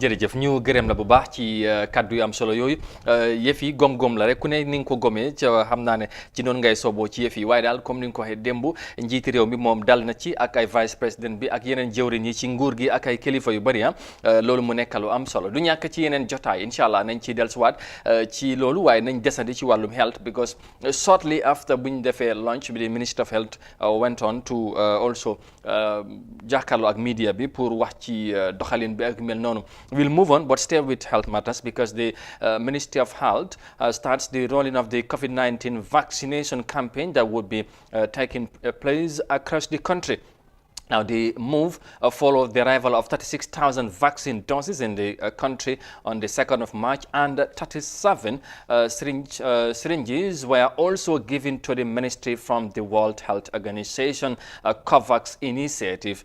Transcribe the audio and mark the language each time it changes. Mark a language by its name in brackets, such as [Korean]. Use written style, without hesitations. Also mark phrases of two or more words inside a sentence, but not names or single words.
[Wolof] jërëjëf ñu gërëm la bu baax ci kaddu yu am solo yooyu yëf yi gom-gom la rek ku ne ni nga ko gomee ca xam naa ne ci noonu ngay sooboo ci yëf yi waaye daal comme ni nga ko waxee démb njiiti réew mi moom dal na ci ak ay [French] vice président [Wolof] bi ak yeneen jëwriñ yi ci nguur gi ak ay kilifa yu bëri loolu mu nekk lu am solo du ñàkk ci yeneen jotaay [Arabic] إن شاء الله [Wolof] nañ ci dellusiwaat ci loolu waaye nañ desandi ci wàllum [English] health because shortly after [Wolof] bu ñu defee launch bi [English] the Minister of Health went on to also jàkkaarloo [Wolof] ak media bi pour wax ci doxalin bi ak mel noonu [English] we'll move on but stay with health matters because the Ministry of Health starts the rolling of the COVID-19 vaccination campaign that would be taking place across the country. Now, the move followed the arrival of 36,000 vaccine doses in the country on the 2nd of March, and 37 syringes were also given to the ministry from the World Health Organization COVAX initiative.